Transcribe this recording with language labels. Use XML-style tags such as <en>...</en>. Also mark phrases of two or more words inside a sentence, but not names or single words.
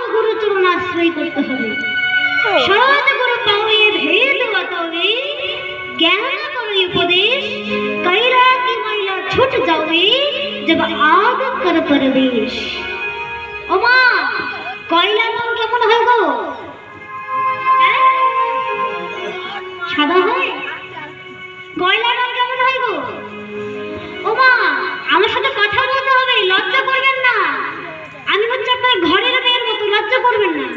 <bn>গুরুচরণ আশ্রয় করতে হবে।</bn> <hi>सतगुरु पावे भेद बतावे, ज्ञान करो उपदेश, कैला की मैला छूट जावे जब आग कर परवेश।</hi> <bn>ও মা, কয়লা রং কেমন হয় গো? সাদা হয়? কয়লা রং কেমন হয় গো? ও মা, আমার সাথে কথা বলতে হবে, লজ্জা করবেন না। আমি হচ্ছে আপনার ঘরের মেয়ের মতো, লজ্জা করবেন না।</bn>